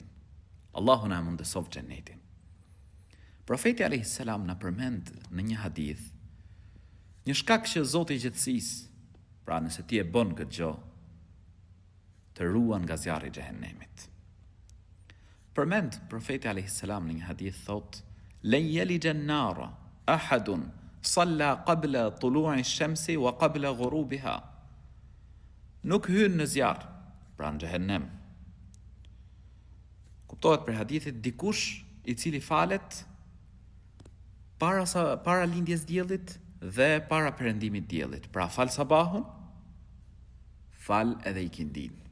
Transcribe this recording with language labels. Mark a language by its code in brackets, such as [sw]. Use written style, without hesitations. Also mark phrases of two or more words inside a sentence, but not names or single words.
[sq] Allahu na mundësof xhenetin. Profeti [ar] عليه السلام [sq] na përmend në një hadith një shkak që Zoti i gjatësisë, pra nëse ti e bën këtë gjë, të ruan nga zjarri i xhehenemit. Përmend profeti [ar] عليه السلام [sq] në një hadith thot: [ar] "لن يلج النار أحد صلى قبل طلوع الشمس وقبل غروبها." [sq] Nuk hyn në zjarr, pra në xhehenem. Kuptohet për hadithit dikush i cili falet para lindjes diellit dhe para perëndimit diellit. Pra fal sabahun, fal edhe ikindin.